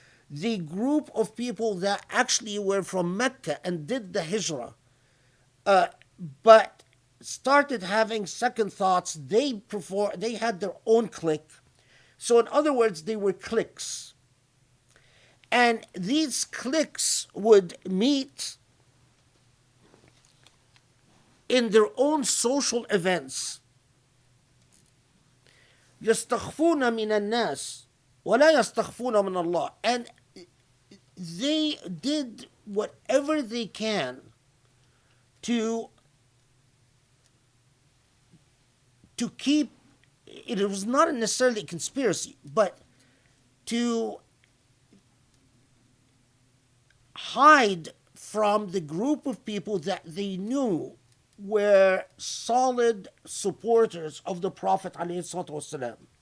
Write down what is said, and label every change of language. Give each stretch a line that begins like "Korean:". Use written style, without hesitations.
English: The group of people that actually were from Mecca and did the Hijrah, but started having second thoughts, they had their own clique. So in other words, they were cliques. And these cliques would meet in their own social events.
Arabic: يستخفون من الناس ولا يستخفون من الله.
English: And they did whatever they can to keep, it was not necessarily a conspiracy, but to hide from the group of people that they knew were solid supporters of the Prophet ﷺ.